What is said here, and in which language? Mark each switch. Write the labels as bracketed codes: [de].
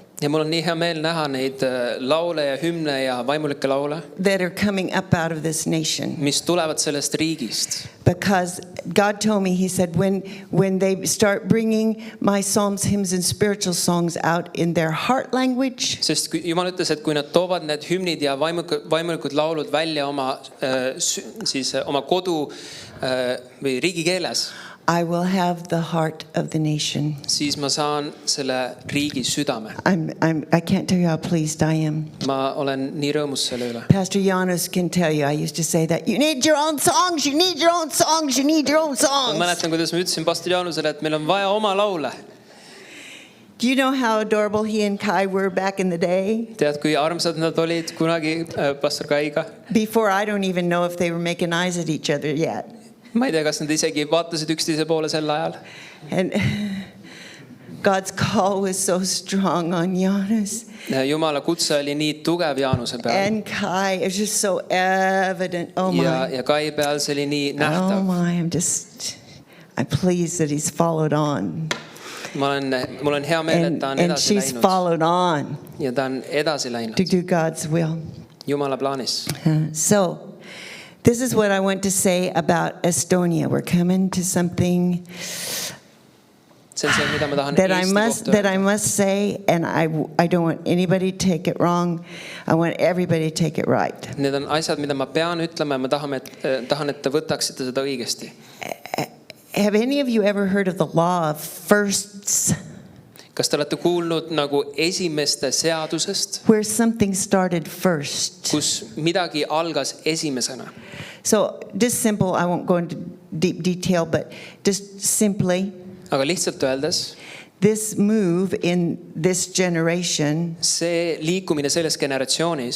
[et] Ja mul on nii hea meel näha neid laule ja hümne ja vaimulikke laule, [en] that are coming up out of this nation. [et] mis tulevad sellest riigist. [en] Because God told me, He said, when they start bringing my psalms, hymns, and spiritual songs out in their heart language, [et] Sest Jumal ütles, et kui nad toovad need hümnid ja vaimulikud laulud välja oma, siis oma kodu või riigikeeles, [en] I will have the heart of the nation. [et] siis ma saan selle riigi südame. [en] I can't tell you how pleased I am. [et] Ma olen nii rõõmus selle üle. [en] Pastor Janos can tell you, I used to say that, you need your own songs, you need your own songs, you need your own [et] Ma [en] songs. [et] mäletan, kuidas ma ütlesin pastor Jaanusele, et meil on vaja oma laule. [en] Do you know how adorable he and Kai were back in the day? [et] Tead, kui armsad nad olid kunagi pastor Kaiga? [en] Before, I don't even know if they were making eyes at each other yet. [et] Ma ei tea, kas nad isegi vaatasid üksteise poole sel ajal. [en] And God's call was so strong on Janos. [et] Jumala kutse oli nii tugev Jaanuse peal. [en] And Kai, it was just so evident. Oh my. [et] Ja Kai peal see oli nii [en] Oh [et] nähtav. [en] my, I'm pleased that he's followed on. [et] Mul on hea meel, et ta on [en] And [et] edasi [en] she's [et] läinud. [en] followed on [et] Ja ta on edasi läinud. [en] to do God's will. [et] Jumala plaanis. [en] So, this is what I want to say about Estonia. We're coming to something [et] See on see, mida ma tahan [en] that [et] Eesti [en] I [et] kohta. [en] must say, and I don't want anybody to take it wrong. I want everybody to take it right. [et] Need on asjad, mida ma pean ütlema ja ma tahan, et te võtaksite seda õigesti. [en] Have any of you ever heard of the law of firsts, [et] Kas te olete kuulnud nagu esimeste seadusest, [en] where something started first? [et] kus midagi algas esimesena? [en] So, just simple, I won't go into deep detail, but just simply, [et] Aga lihtsalt öeldes, [en] this move in this generation [et] see liikumine selles generatsioonis